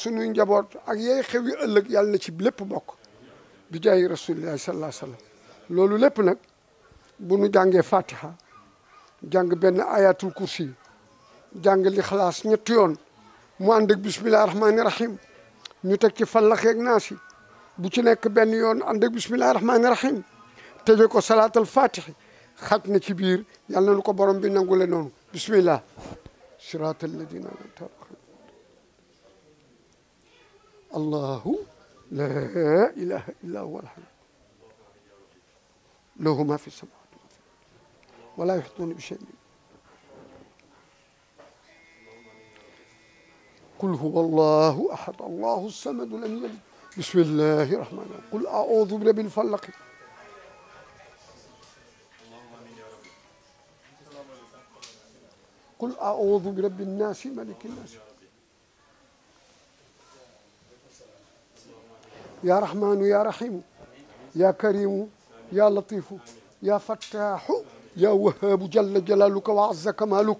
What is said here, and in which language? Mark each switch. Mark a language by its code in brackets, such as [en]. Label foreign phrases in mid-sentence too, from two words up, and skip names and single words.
[wo] sunuy njaboot ak yey xewi ëllëg yal na ci lépp bokk bi jaayi [ar] رسول الله صلى الله عليه وسلم [wo] loolu lépp nag bu nu jàngee fatiha jàng benn [ar] آية الكرسي [wo] jàng li xalaas ñetti yoon mu ànd ak [ar] بسم الله الرحمن الرحيم [wo] ñu teg ci fallaxeeg naasi bu ci nekk benn yoon ànd ak [ar] بسم الله الرحمن الرحيم [wo] tëje ko [ar] صلاة الفاتح [wo] xaj na ci biir yàlla na ko borom bi nangule noonu [ar] بسم الله صراط الذين أنعمت عليهم الله لا إله إلا هو الحي له ما في السماوات ولا يحيطون بشيء قل هو الله أحد الله الصمد لم يلد بسم الله الرحمن الرحيم قل أعوذ برب الفلق قل أعوذ برب الناس ملك الناس يا رحمن يا رحيم يا كريم يا لطيف يا فتاح يا وهاب جل جلالك وعز كمالك